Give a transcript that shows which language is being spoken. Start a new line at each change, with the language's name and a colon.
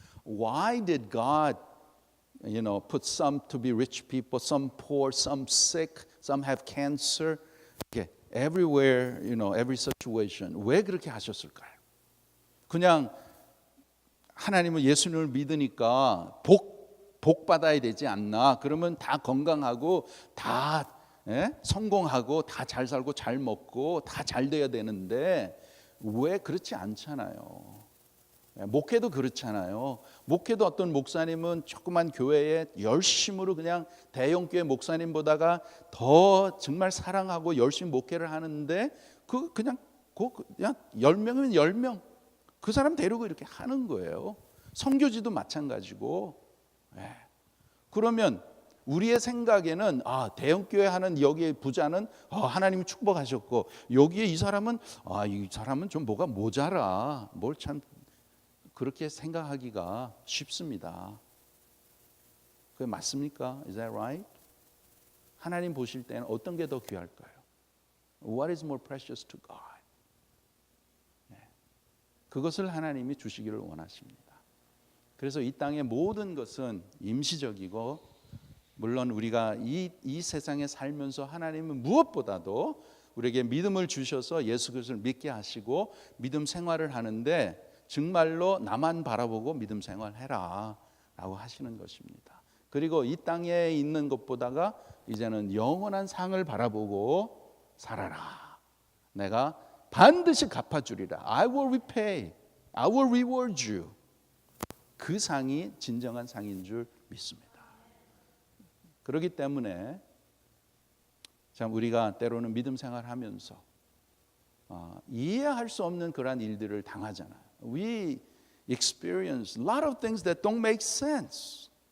English: Why did God, put some to be rich people, some poor, some sick, some have cancer? Okay, everywhere, every situation.
Korean: 왜 그렇게 하셨을까요? 그냥 하나님은 예수님을 믿으니까 복 받아야 되지 않나? 그러면 다 건강하고 다 성공하고 다 잘 살고 잘 먹고 다 잘 돼야 되는데 왜 그렇지 않잖아요. 목회도 그렇잖아요. 목회도 어떤 목사님은 조그만 교회에 열심으로 그냥 대형교회 목사님보다가 더 정말 사랑하고 열심히 목회를 하는데 그냥 10명이면 10명 그 사람 데리고 이렇게 하는 거예요. 선교지도 마찬가지고. 그러면 우리의 생각에는 대형교회 하는 여기의 부자는 하나님이 축복하셨고 여기에 이 사람은 좀 뭐가 모자라. 뭘 참 그렇게 생각하기가 쉽습니다. 그게 맞습니까? Is that right? 하나님 보실 때는 어떤 게 더 귀할까요?
English: What is more precious to God?
Korean: 그것을 하나님이 주시기를 원하십니다. 그래서 이 땅의 모든 것은 임시적이고 물론 우리가 이 세상에 살면서 하나님은 무엇보다도 우리에게 믿음을 주셔서 예수 그리스도를 믿게 하시고 믿음 생활을 하는데 정말로 나만 바라보고 믿음 생활해라 라고 하시는 것입니다. 그리고 이 땅에 있는 것보다가 이제는 영원한 상을 바라보고 살아라. 내가 반드시 갚아주리라.
English: I will repay. I will reward you.
Korean: 그 상이 진정한 상인 줄 믿습니다. 그렇기 때문에 참 우리가 때로는 믿음 생활하면서 이해할 수 없는 그러한 일들을 당하잖아요.
English: We experience a lot of things that don't make sense.